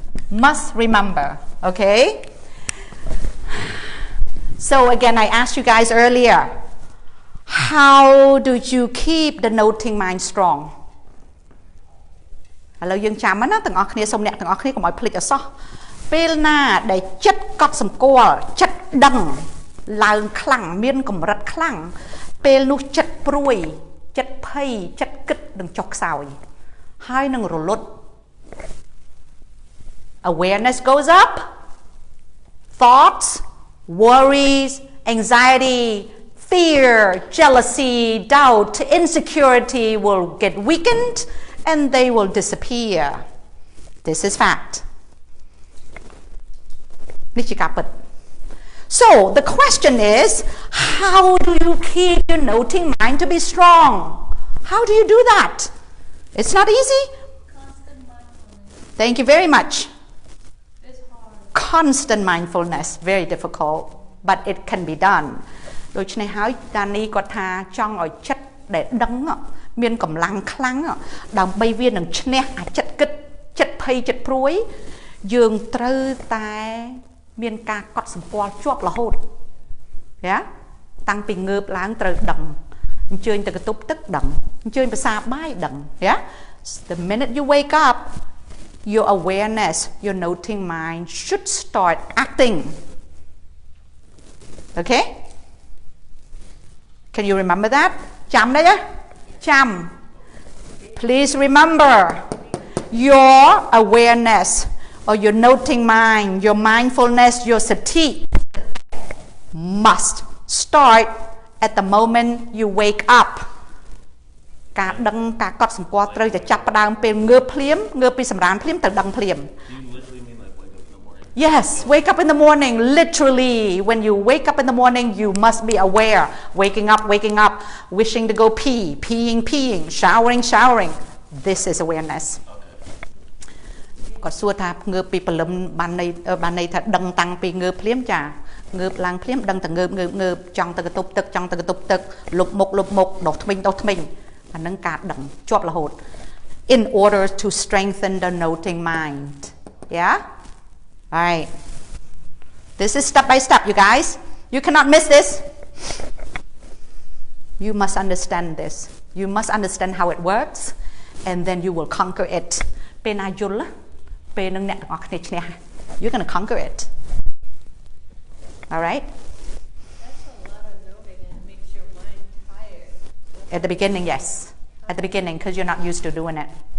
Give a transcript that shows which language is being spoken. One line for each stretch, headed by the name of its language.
English: Must remember, okay? So again, I asked you guys earlier, how do you keep the noting mind strong?
Khmer: ឥឡូវយើងចាំណាទាំងអស់គ្នាសូមអ្នកទាំងអស់គ្នាកុំឲ្យភ្លេចអសោះពេលណាដែលចិត្តកត់សម្គាល់ចិត្តដឹង ឡើងខ្លាំងមានកម្រិតខ្លាំងពេលនោះចិត្តព្រួយចិត្តភ័យចិត្តគិតនឹងចុះខ្សោយហើយនឹងរលត់
English: Awareness goes up, thoughts, worries, anxiety, fear, jealousy, doubt, insecurity will get weakened and they will disappear. This is fact. So the question is, how do you keep your noting mind to be strong? How do you do that? It's not easy. Constant mindfulness. Thank you very much. It's hard. Constant mindfulness, very difficult, but it can be done.
Khmer: ដូច្នេះហើយតានីគាត់ថាចង់ឲ្យចិត្តដែលដឹងមានកម្លាំងខ្លាំងដើម្បីវានឹងឈ្នះអាចិត្តគិតចិត្តភ័យចិត្តព្រួយយើងត្រូវតែមានការកត់សម្គាល់ជាប់រហូតយ៉ាតាំងពីងើបឡើងត្រូវដឹងអញ្ជើញទៅកន្ទប់ទឹកដឹងអញ្ជើញភាសាបាយដឹងយ៉ា
English: The minute you wake up your awareness your noting mind should start acting. Okay? Can you remember that?
Khmer: ចាំដែរចាំ
English: Please remember your awareness or your noting mind, your mindfulness, your sati must start at the moment you wake up.
Khmer: ការដឹងការកត់សម្គាល់ត្រូវតែចាប់ផ្ដើមពេលងើបភ្លាមងើបពីសម្រានភ្លាមទៅដឹងភ្លាម
English: Do you literally mean like wake up in the morning? Yes, wake up in the morning. Literally, when you wake up in the morning, you must be aware. Waking up, wishing to go pee, peeing, showering. This is awareness.
Khmer: គាត់សួរថាងើបពីព្រលឹមបានន័យថាដឹងតាំងពីងើបភ្លាមចាងើបឡើងភ្លាមដឹងតែងើបចង់ទៅកន្ទប់ទឹកចង់ទៅកន្ទប់ទឹកលុបមុខដុសធ្មេញអានឹងការដឹងជាប់រហូត
English: in order to strengthen the noting mind. Yeah? All right. This is step by step, you guys. You cannot miss this. You must understand this. You must understand how it works, and then you will conquer it.
Khmer: ពេលណាយល់ពេលនឹងអ្នកទាំងអស់គ្នាឈ្នះ
English: You're going to conquer it. All right? That's a lot of noting and it makes your mind tired. At the beginning, yes. At the beginning, because you're not used to doing it.